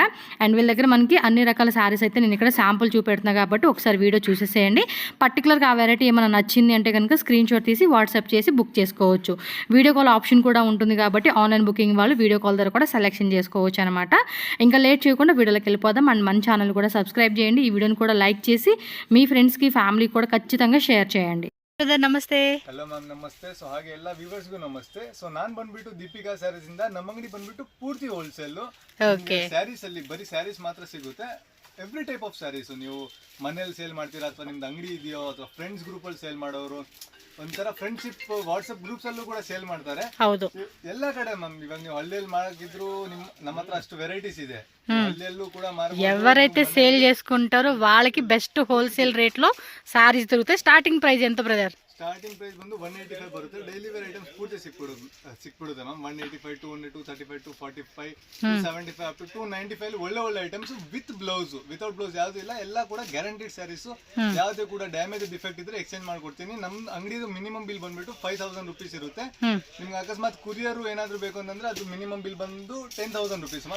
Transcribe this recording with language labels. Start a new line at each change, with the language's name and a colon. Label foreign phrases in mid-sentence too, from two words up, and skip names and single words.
Telugu: అండ్ వీళ్ళ దగ్గర మనకి అన్ని రకాల శారీస్ అయితే నేను ఇక్కడ శాంపుల్ చూపెడుతున్నా కాబట్టి ఒకసారి వీడియో చూసేసేయండి. పర్టికులర్గా ఆ వెరైటీ ఏమైనా నచ్చింది అంటే కనుక
English: screen shot
Telugu: తీసి వాట్సాప్ చేసి బుక్ చేసుకోవచ్చు.
English: video call option
Telugu: కూడా ఉంటుంది కాబట్టి
English: online booking
Telugu: వాళ్ళు
English: video call
Telugu: ద్వారా కూడా సెలెక్షన్ చేసుకోవచ్చు అనమాట. ఇంకా లేట్ చేయకుండా వీడియోలోకి వెళ్ళిపోదాం. అండ్ మన ఛానల్ కూడా సబ్స్క్రైబ్ చేయండి. ఈ వీడియోని కూడా లైక్ చేసి మీ ಫ್ರೆಂಡ್ಸ್ಗೆ ಫ್ಯಾಮಿಲಿ ಕೂಡ ಖచ్చితంగా ಶೇರ್ చేయండి. ನಮಸ್ತೆ.
English: hello ma'am,
Kannada: ನಮಸ್ತೆ. ಸೊ ಹಾಗೆ ಎಲ್ಲ ವ್ಯೂವರ್ಸ್ಗೂ ನಮಸ್ತೆ. ಸೊ ನಾನು ಬಂದ್ಬಿಟ್ಟು ದೀಪಿಕಾ ಸ್ಯಾರೀಸ್ ಇಂದ ನಮ್ಮ ಅಂಗಡಿ ಬಂದ್ಬಿಟ್ಟು ಪೂರ್ತಿ ಹೋಲ್ಸೇಲ್. ಸ್ಯಾರೀಸ್ ಅಲ್ಲಿ ಬರೀ ಸ್ಯಾರೀಸ್ ಮಾತ್ರ ಸಿಗುತ್ತೆ.
English: every type of sarees
Kannada: ನೀವು ಮನೇಲಿ ಸೇಲ್ ಮಾಡ್ತೀರಾ ಅಥವಾ ನಿಮ್ದು ಅಂಗಡಿ ಇದೆಯೋ ಅಥವಾ
English: friends group
Kannada: ಅಲ್ಲಿ ಸೇಲ್ ಮಾಡೋರು, ಒಂಥರ
English: friendship WhatsApp groups
Kannada: ಅಲ್ಲೂ ಕೂಡ ಸೇಲ್ ಮಾಡ್ತಾರೆ. ಹೌದು, ಎಲ್ಲಾ ಕಡೆ ಮ್ಯಾಮ್. ಇವಾಗ ನೀವು ಹಳ್ಳಿಯಲ್ಲಿ ಮಾಡಕಿದ್ರು ನಮ್ಮ ಹತ್ರ ಅಷ್ಟು ವೆರೈಟೀಸ್ ಇದೆ. ಹಳ್ಳಿಯಲ್ಲೂ ಕೂಡ
Telugu: ఎవరైతే సేల్ చేసుకుంటారో వాళ్ళకి
English: best wholesale rate
Telugu: లో సారీస్ దొరుకుతాయి.
English: starting price
Telugu: ఎంత బ్రదర్?
English: starting price
Kannada: ಬಂದು 185 ಬರುತ್ತೆ.
English: daily wear items
Kannada: ಪೂರ್ತಿ ಸಿಕ್ಬಿಡುತ್ತೆ ಮ್ಯಾಮ್. 185, 200, 235, 245, 275
English: up to
Kannada: 295 ಒಳ್ಳೆ
English: items with blouse. without blouse
Kannada: ಯಾವ್ದು ಇಲ್ಲ, ಎಲ್ಲ ಕೂಡ
English: guaranteed sarees.
Kannada: ಯಾವ್ದೇ ಕೂಡ
English: damage defect
Kannada: ಇದ್ರೆ ಎಕ್ಸ್ಚೇಂಜ್ ಮಾಡ್ಕೊಡ್ತೀನಿ. ನಮ್ ಅಂಗಡಿದು
English: minimum bill
Kannada: ಬಂದ್ಬಿಟ್ಟು 5000 ರೂಪೀಸ್ ಇರುತ್ತೆ. ನಿಮ್ಗೆ ಅಕಸ್ಮಾತ್ ಕುರಿಯರ್ ಏನಾದ್ರು ಬೇಕು ಅಂತಂದ್ರೆ ಅದು
English: minimum bill
Kannada: ಬಂದು 10,000
English: rupees ma'am.